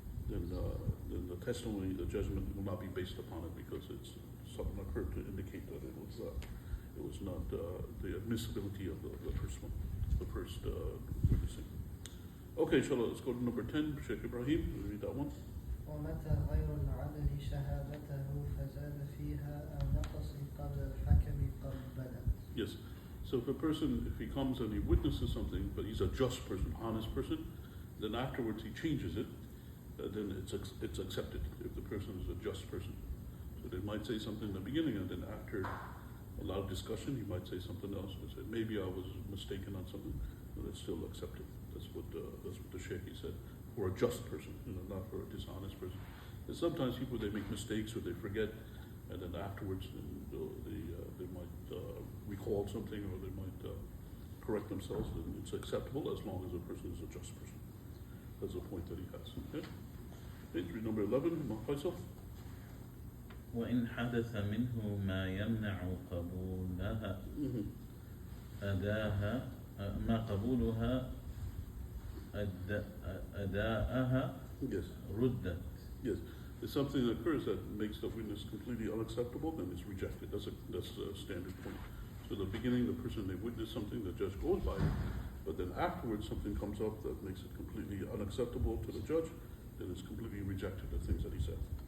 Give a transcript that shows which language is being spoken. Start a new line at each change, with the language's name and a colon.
English: Then the testimony, the judgment will not be based upon it because it's something occurred to indicate that it was not the admissibility of the first one, the first witnessing. Okay, inshallah, let's go to number 10, Sheikh Ibrahim, read that one.
Arabic: ومتى غير العدل شهادته فزاد فيها أو نقص قبل الحكم قبلا.
English: Yes. So if he comes and he witnesses something, but he's a just person, honest person, then afterwards he changes it, then it's accepted if the person is a just person. So they might say something in the beginning, and then after a lot of discussion, he might say something else. He say, maybe I was mistaken on something, but it's still accepted. That's what the Sheikh said. For a just person, not for a dishonest person. And sometimes people, they make mistakes or they forget, and then afterwards they might recall something, or they might correct themselves, and it's acceptable as long as the person is a just person. That's the point that he has. Okay? Entry number 11, Imam Faisal.
Arabic: وإن حدث منه ما يمنع قبولها أداها ما قبولها أداءها
English: Yes.
Arabic: ردت.
English: Yes. If something occurs that makes the witness completely unacceptable, then it's rejected. That's a standard point. So in the beginning, the person, they witness something, the judge goes by it, but then afterwards something comes up that makes it completely unacceptable to the judge, then it's completely rejected, the things that he said.